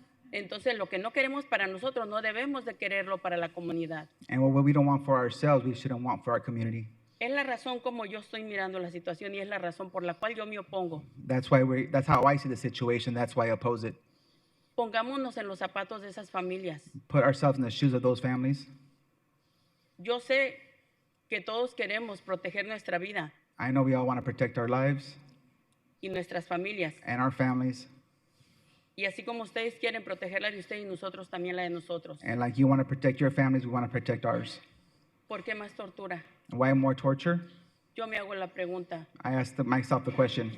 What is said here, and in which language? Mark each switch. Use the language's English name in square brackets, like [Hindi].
[Spanish] Entonces, lo que no queremos para nosotros, no debemos de quererlo para la comunidad. [English] And what we don't want for ourselves, we shouldn't want for our community. [Spanish] Es la razón como yo estoy mirando la situación y es la razón por la cual yo me opongo. [English] That's how I see the situation. That's why I oppose it. [Spanish] Pongámonos en los zapatos de esas familias. [English] Put ourselves in the shoes of those families. [Spanish] Yo sé que todos queremos proteger nuestra vida [English] I know we all want to protect our lives [Spanish] y nuestras familias. [English] and our families. [Spanish] Y así como ustedes quieren proteger la de ustedes, nosotros también la de nosotros. [English] And like you want to protect your families, we want to protect ours. [Spanish] ¿Por qué más tortura? [English] Why more torture? [Spanish] Yo me hago la pregunta. [English] I asked myself the question.